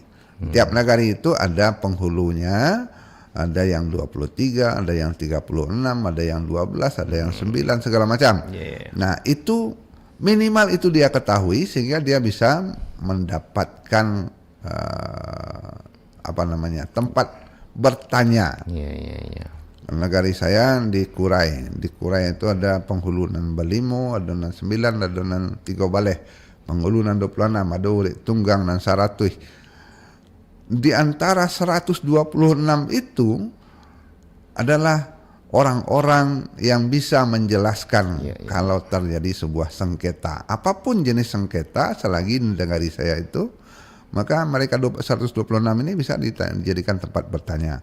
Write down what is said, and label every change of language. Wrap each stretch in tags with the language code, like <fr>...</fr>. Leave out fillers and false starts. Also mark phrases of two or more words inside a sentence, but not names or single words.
<id>Tiap nagari itu ada penghulunya, ada yang 23, ada yang 36, ada yang 12, ada yang 9 segala macam. Nah, itu minimal itu dia ketahui sehingga dia bisa mendapatkan tempat bertanya. Nagari saya di Kurai. Di Kurai itu ada penghulu</id> <min>nan Balimo,</min> <id>ada nan 9, ada</id> <min>nan 3 baleh. Penghulu nan 26, ada Urik Tunggang nan Saratuih.</min> <id>Di antara 126 itu adalah orang-orang yang bisa menjelaskan kalau terjadi sebuah sengketa. Apapun jenis sengketa selagi di nagari saya itu, maka mereka 126 ini bisa dijadikan tempat bertanya.</id>